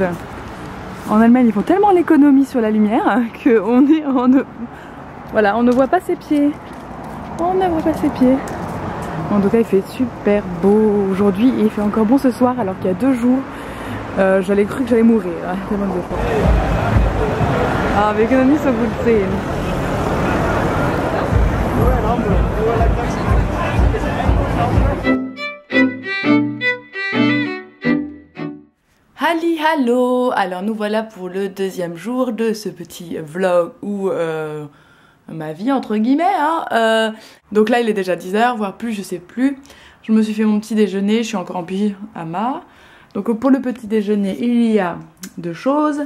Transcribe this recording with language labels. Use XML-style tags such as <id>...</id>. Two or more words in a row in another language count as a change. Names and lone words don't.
<fr>En Allemagne ils font tellement l'économie sur la lumière qu'on est voilà, on ne voit pas ses pieds. On ne voit pas ses pieds. En tout cas il fait super beau aujourd'hui et il fait encore bon ce soir alors qu'il y a 2 jours j'allais cru que j'allais mourir.</fr> <de>Ah, wir können nicht so gut sehen. Halli hallo.</de> <fr>Alors nous voilà pour le 2e jour de ce petit vlog où ma vie entre guillemets hein. Donc là il est déjà 10 h voire plus, je sais plus. Je me suis fait mon petit déjeuner, je suis encore en pyjama. Donc pour le petit déjeuner il y a 2 choses.</fr>